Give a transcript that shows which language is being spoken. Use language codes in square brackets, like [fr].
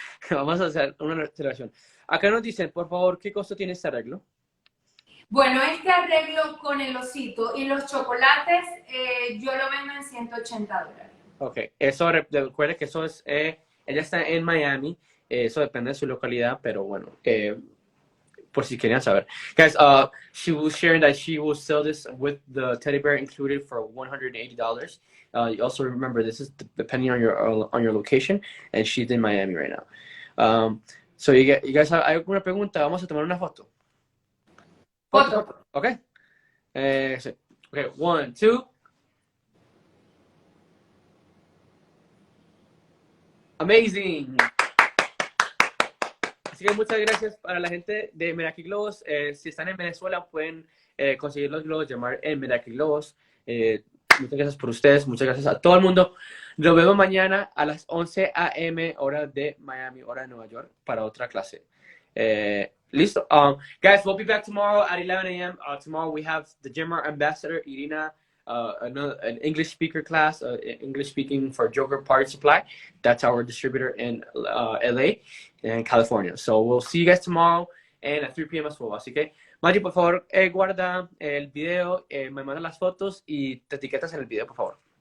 [es] Vamos a hacer una celebración. Acá nos dicen, por favor, ¿qué costo tiene este arreglo? Bueno, este arreglo con el osito y los chocolates, yo lo vendo en $180. Ok, eso recuerde que eso es, ella está en Miami, eso depende de su localidad, pero bueno, por si querían saber. [en] Guys, she was sharing that she will sell this with the teddy bear included for $180. You also remember this is depending on your location, and she's in Miami right now. So you guys have, [es] ¿hay alguna pregunta? Vamos a tomar una foto. Foto. [en] Okay. Sí. Okay, 1, 2. Amazing. [es] Así que muchas gracias para la gente de Meraki Globos. Si están en Venezuela pueden conseguir los globos, llamar en Meraki Globos. Muchas gracias por ustedes, muchas gracias a todo el mundo. Nos vemos mañana a las 11 a.m. hora de Miami, hora de Nueva York, para otra clase. Listo. [en] Guys, we'll be back tomorrow at 11 a.m. Tomorrow we have the Jamar ambassador, Irina, an English speaker class, English speaking for Joker Party Supply. That's our distributor in LA and California. So we'll see you guys tomorrow and at 3 p.m. as well. [es] Así que, Maggie, por favor, guarda el video, me manda las fotos y te etiquetas en el video, por favor.